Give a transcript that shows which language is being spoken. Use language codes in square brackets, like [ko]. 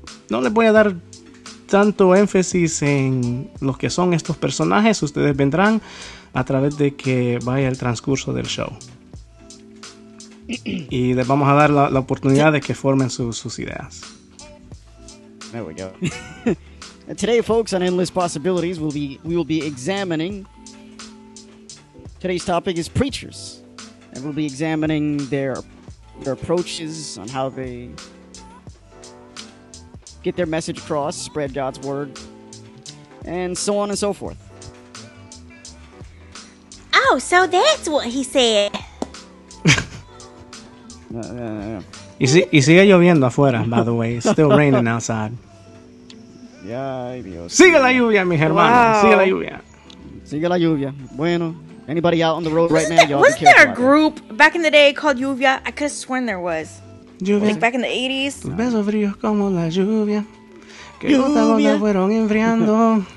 [es] No les voy a dar tanto énfasis en lo que son estos personajes. Ustedes vendrán a través de que vaya el transcurso del show. Y les vamos a dar la oportunidad de que formen sus ideas. [en] There we go. And today, folks, on Endless Possibilities, we will be examining. Today's topic is preachers, and we'll be examining their approaches on how they get their message across, spread God's word, and so on and so forth. Oh, so that's what he said. [es] Y sigue lloviendo afuera, [en] by the way. It's still raining outside. [es] Ay, Dios. Sigue la lluvia, mis hermanos. Sigue la lluvia. Sigue la lluvia. [en] Bueno, anybody out on the road right now, y'all be Wasn't careful there a out there. group back in the day called Lluvia? I could have sworn there was. [es] Lluvia. [en] Like back in the 80s. [es] Tus besos fríos como la lluvia. Que gota a gota fueron enfriando.